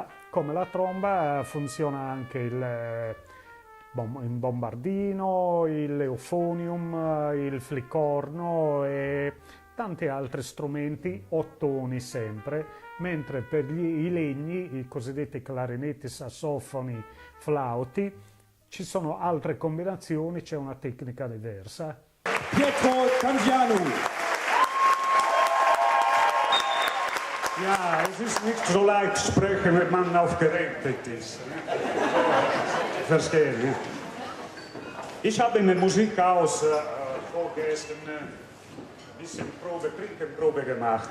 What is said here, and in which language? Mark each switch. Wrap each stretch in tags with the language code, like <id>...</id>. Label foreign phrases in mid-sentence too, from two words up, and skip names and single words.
<it>Come la tromba funziona anche il bombardino, l'eufonium, il flicorno e tanti altri strumenti, ottoni sempre, mentre per i legni, i cosiddetti clarinetti, sassofoni, flauti, ci sono altre combinazioni, c'è una tecnica diversa. Pietro Candiano.</it> <de>Ja, es ist nicht so leicht zu sprechen, wenn man aufgeregt ist. Verstehen, ne? Ich habe in der Musikhaus vorgestern ein bisschen Trinkprobe gemacht.</de>